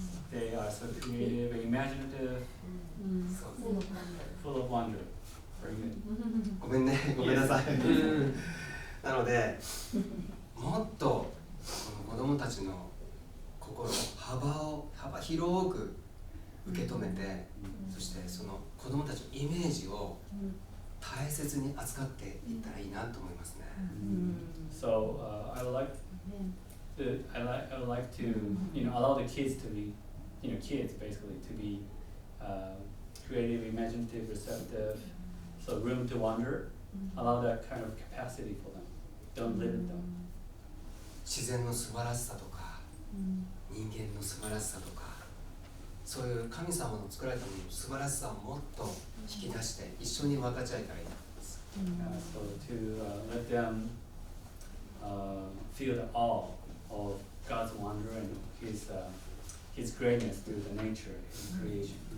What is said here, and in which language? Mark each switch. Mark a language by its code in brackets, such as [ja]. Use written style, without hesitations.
[en] They are so creative, imaginative, full of wonder. Very good. [ja] ごめんね、ごめんなさい。なので、もっとこの子供たちの心の幅広く受け止めて、そしてその子供たちのイメージを大切に扱っていったらいいなと思いますね。 [en] So I would like to you know allow the kids to be kids basically to be creative, imaginative, receptive. So room to wonder. Allow that kind of capacity for them. Don't limit them. [ja] 自然の素晴らしさとか、人間の素晴らしさとか、そういう神様の作られたものの素晴らしさをもっと引き出して一緒に分かち合えたらいいです。 [en] So to let them feel the awe of God's wonder and His greatness through the nature and creation.